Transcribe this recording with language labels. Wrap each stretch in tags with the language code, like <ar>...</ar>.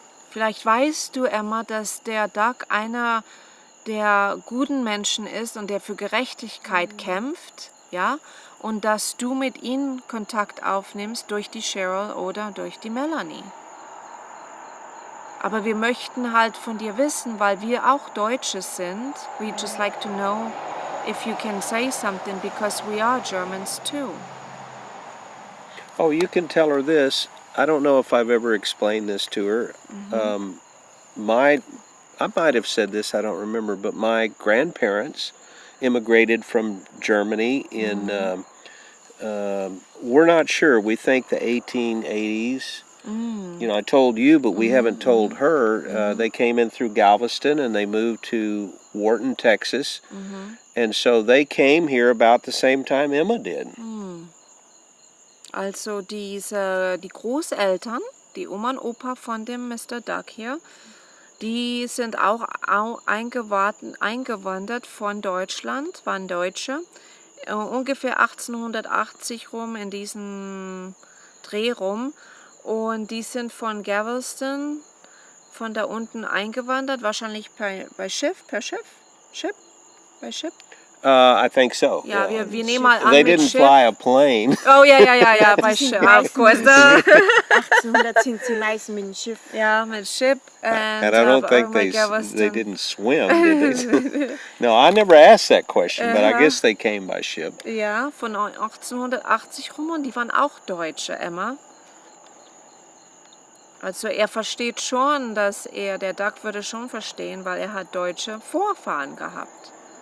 <de>Vielleicht weißt du, Emma, dass der Doug einer der guten Menschen ist und der für Gerechtigkeit kämpft, ja, und dass du mit ihm Kontakt aufnimmst durch die Cheryl oder durch die Melanie. Aber wir möchten halt von dir wissen, weil wir auch Deutsche sind.</de> <en>We just like to know if you can say something, because we are Germans too. Oh, you can tell her this. I don't know if I've ever explained this to her. I might have said this, I don't remember, but my grandparents immigrated from Germany in, we're not sure, we think the 1880s. You know, I told you, but we haven't told her. They came in through Galveston and they moved to Wharton, Texas. And so they came here about the same time Emma did.</en> <de>Also die Großeltern, die Oma und Opa von dem Mr. Doug hier, die sind auch eingewandert von Deutschland, waren Deutsche, ungefähr 1880 rum, in diesem Dreh rum. Und die sind von Galveston, von da unten eingewandert, wahrscheinlich bei Schiff, per Schiff? Bei Schiff?</de> <en>I think so.</en> <de>Ja, wir nehmen mal an</de> <en>They</en> <de>mit</de> <en>didn't</en> <de>Schiff.</de> <en>fly a plane.</en> <de>Oh ja, bei Schiff,</de> <en>of course.</en> <de>1800 sind sie meist mit dem Schiff. Ja, mit Schiff.</de> <en>And I don't think they didn't swim, did they? No, I never asked that question, but I guess they came by ship.</en> <de>Ja, von 1880 rum, und die waren auch Deutsche, Emma. Also er versteht schon, der Doug würde schon verstehen, weil er hat deutsche Vorfahren gehabt.</de>